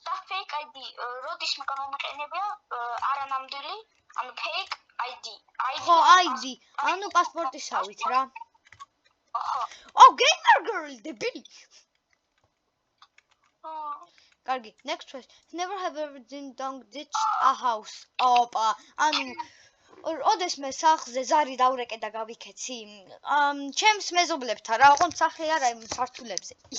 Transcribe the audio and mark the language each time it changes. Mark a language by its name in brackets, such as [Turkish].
[Georgian] fake ID. როდის მე გამომიყენებია არანამდვილი, ანუ fake ID. ხო, ID. ანუ პასპორტისავით რა. [English] gamer girl, [Georgian] დებილი. კარგი, [English] next question. Never have ever ditched a house. [Georgian] ოპა, ანუ ოდეს მე სახლზე ზარი დავრეკე და გავიქეცი. ჩემს მეზობლებთან რა, ოღონდ სახლი არა იმ სართულებზე.